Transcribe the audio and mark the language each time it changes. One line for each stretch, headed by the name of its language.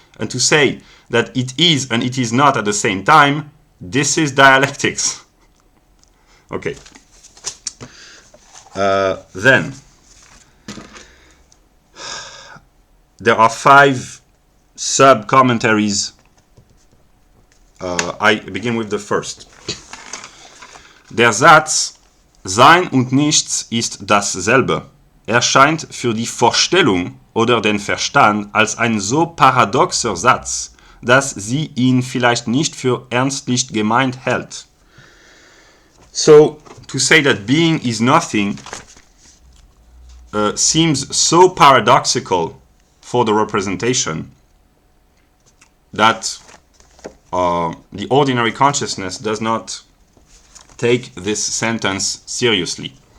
English: And to say that it is and it is not at the same time, this is dialectics. Okay. Then, there are 5 sub-commentaries. I begin with the first.
German: Der Satz Sein und Nichts ist dasselbe erscheint für die Vorstellung oder den Verstand als ein so paradoxer Satz, dass sie ihn vielleicht nicht für ernstlich gemeint hält.
English: So, to say that being is nothing seems so paradoxical for the representation that the ordinary consciousness does not take this sentence seriously.